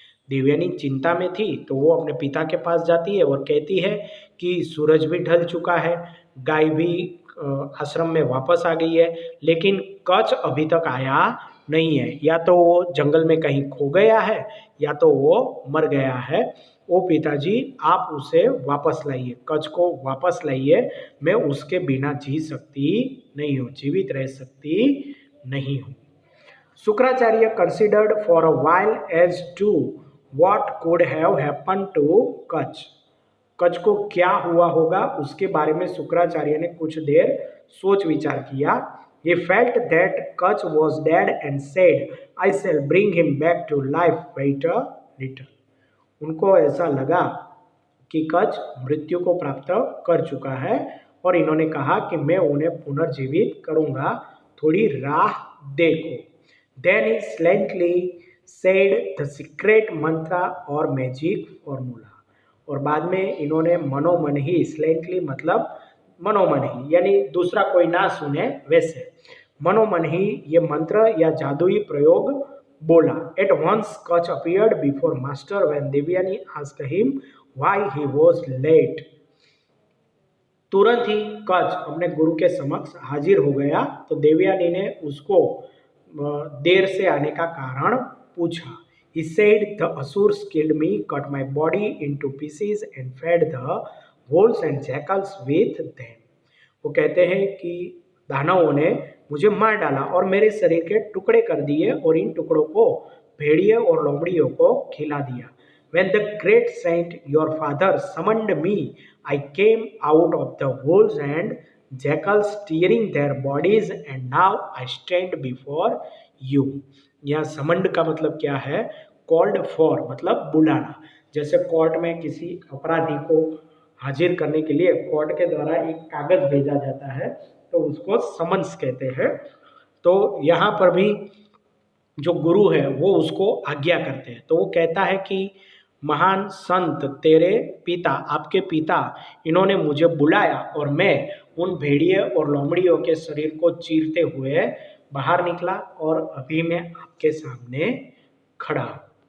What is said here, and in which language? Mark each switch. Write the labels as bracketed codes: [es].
[hi] देवयानी चिंता में थी तो वो अपने पिता के पास जाती है और कहती है कि सूरज भी ढल चुका है, गाय भी आश्रम में वापस आ गई है, लेकिन कच्छ अभी तक आया नहीं है, या तो वो जंगल में कहीं खो गया है या तो वो मर गया है। ओ पिताजी, आप उसे वापस लाइए, कच्छ को वापस लाइए, मैं उसके बिना जी सकती नहीं हूँ, जीवित रह सकती नहीं हूँ। [en] Shukracharya considered for a while as to what could have happened to Kach. [hi] Kutch को क्या हुआ होगा उसके बारे में शुक्राचार्य ने कुछ देर सोच विचार किया। [en] He felt that Kach was dead and said, I shall bring him back to life, wait a little। [hi] उनको ऐसा लगा कि कच्छ मृत्यु को प्राप्त कर चुका है और इन्होंने कहा कि मैं उन्हें पुनर्जीवित करूंगा, थोड़ी राह देखो। [en] Then he silently said the secret mantra और magic formula। [hi] और बाद में इन्होंने मनोमन ही, silently मतलब मनोमन ही, यानी दूसरा कोई ना सुने वैसे, मनोमन ही ये मंत्र या जादुई प्रयोग बोला। [en] At once Kach appeared before master when Devyani asked him why he was late। [hi] तुरंत ही कच्छ अपने गुरु के समक्ष हाजिर हो गया, तो देवयानी ने उसको देर से आने का कारण पूछा। [en] He said the asurs killed me, cut my body into pieces and fed the wolves and jackals with them. [hi] वो कहते हैं कि दानवों ने मुझे मार डाला और मेरे शरीर के टुकड़े कर दिए और इन टुकड़ों को भेड़िए और लोमड़ियों को खिला दिया। [en] When the great saint your father summoned me, I came out of the wolves and jackals tearing their bodies and now I stand before you. [hi] यहाँ समंड का मतलब क्या है? [en] called for [hi] मतलब बुलाना। जैसे कोर्ट में किसी अपराधी को हाजिर करने के लिए कोर्ट के द्वारा एक कागज भेजा जाता है तो उसको समन्स कहते हैं। तो यहाँ पर भी जो गुरु है वो उसको आज्ञा करते हैं। तो वो कहता है कि महान संत तेरे पिता, आपके पिता, इन्होंने मुझे बुलाया और मैं उन भेड़िए और लोमड़ियों के शरीर को चीरते हुए बाहर निकला और अभी मैं आपके सामने खड़ा हूँ।